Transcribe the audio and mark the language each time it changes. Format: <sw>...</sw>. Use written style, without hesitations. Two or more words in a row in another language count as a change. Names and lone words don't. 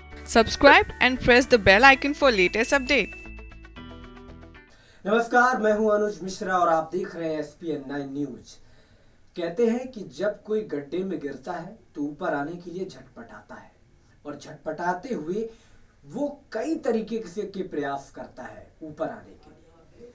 <en>Subscribe and press the bell icon for latest update.</en> <hi>नमस्कार, मैं हूं अनुज मिश्रा और आप देख रहे हैं SPN 9 न्यूज। कहते हैं कि जब कोई गड्ढे में गिरता है तो ऊपर आने के लिए झटपटाता है और झटपटाते हुए वो कई तरीके से के प्रयास करता है ऊपर आने के लिए।</hi>